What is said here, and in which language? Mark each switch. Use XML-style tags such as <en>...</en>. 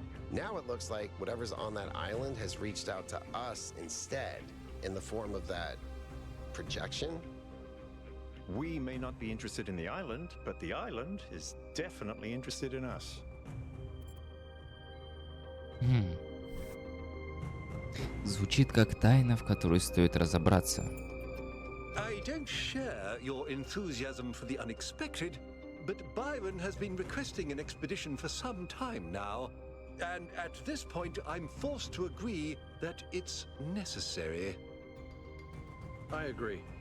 <en>Now it looks like whatever's on that island has reached out to us instead, in the form of that projection. We may not be interested in the island, but the island is definitely interested in us.</en> <ru>Звучит как тайна, в которой стоит разобраться.</ru> <en>I don't share your enthusiasm for the unexpected, but Byron has been requesting an expedition for some time now. And at this point, I'm forced to agree that it's necessary. I agree.</en>